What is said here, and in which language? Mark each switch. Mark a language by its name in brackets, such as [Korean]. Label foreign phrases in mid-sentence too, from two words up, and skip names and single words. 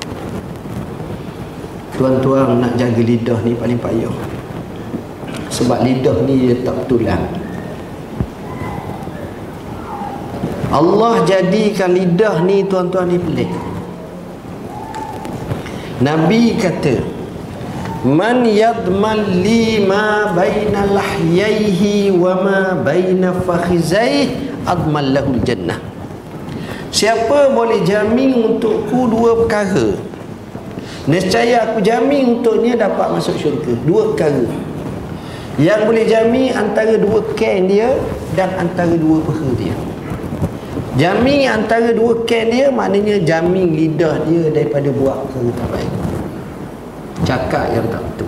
[Malay] Tuan-tuan nak jaga lidah ni paling payah. Sebab lidah ni dia tak tulang. Allah jadikan lidah ni tuan-tuan ni pelik. Nabi kata, [Arabic] من يضمن لي ما بين لحييه وما بين فخذيه أضمن له الجنة. [Malay] Siapa boleh jamin untukku dua perkara, nescaya aku jamin untuknya dapat masuk syurga. Dua perkara yang boleh jamin antara dua ken dia dan antara dua peha dia. Jamin antara dua ken dia maknanya jamin lidah dia daripada buat perkara tak baik, cakap yang tak betul.